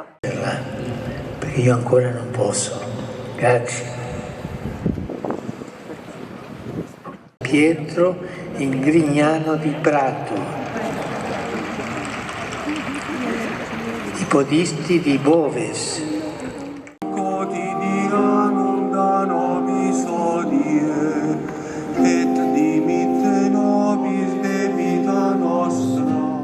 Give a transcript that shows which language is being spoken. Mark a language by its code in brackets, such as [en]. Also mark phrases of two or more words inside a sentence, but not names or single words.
[it] Perché io ancora non posso. Grazie. Pietro il Grignano di Prato, i podisti di Boves. [la] Quotidianum da nobis hodie, et dimitte nobis debita nostra.